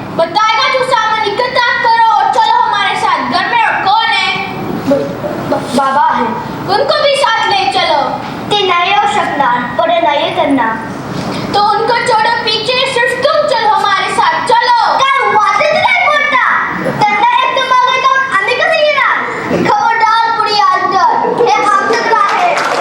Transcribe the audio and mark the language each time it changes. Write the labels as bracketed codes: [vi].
[hi] बताएगा जो सामान इकट्ठा करो और चलो हमारे साथ। घर में और कौन है? [mr] बाबा आहे. [hi] उनको भी साथ ले चलो। [mr] ते नाही येऊ शकणार, बरं नाहीये त्यांना. [hi] तो उनको छोड़ो पीछे, सिर्फ तुम चलो हमारे साथ। चलो। [mr] काय वाटेत नाही बोलता? त्यांना एकदम मागे जाऊन आम्ही कसं येणार? खबरदार पुढे आल तर हे आमचंच आहे.